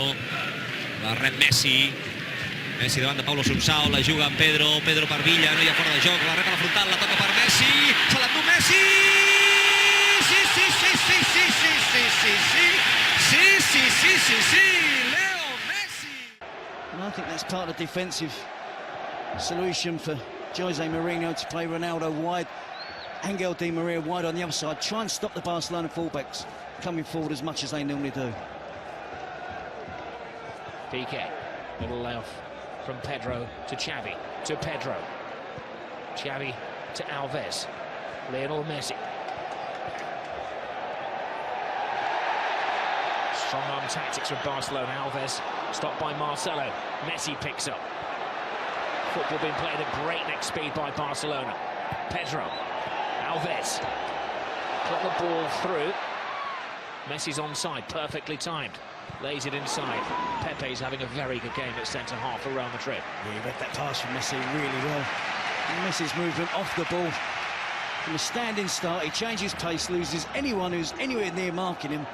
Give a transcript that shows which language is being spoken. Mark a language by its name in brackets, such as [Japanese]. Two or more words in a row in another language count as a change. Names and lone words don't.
[Catalan] La rep Messi. Messi davant de Paulo Sunsao, la juga amb Pedro. Pedro per Villa, no hi ha fora de joc. La rep a la frontal, la toca per Messi. Se l'endú Messi! Sí, sí, sí, sí, sí, sí, sí, sí, sí. Sí, sí, sí, sí, sí. Leo Messi! [English] And I think that's part of the defensive solution for Jose Mourinho to play Ronaldo wide, Angel Di Maria wide on the other side, try and stop the Barcelona fullbacks coming forward as much as they normally do. Pique, little layoff from Pedro to Xavi, to Pedro. Xavi to Alves. Lionel Messi. Strong arm tactics from Barcelona. Alves stopped by Marcelo. Messi picks up. Football being played at breakneck speed by Barcelona. Pedro. Alves. Put the ball through. Messi's onside, perfectly timed. Lays it inside. Pepe's having a very good game at centre-half for Real Madrid. Yeah, he read that pass from Messi really well. And Messi's movement off the ball. From a standing start, he changes pace, loses anyone who's anywhere near marking him.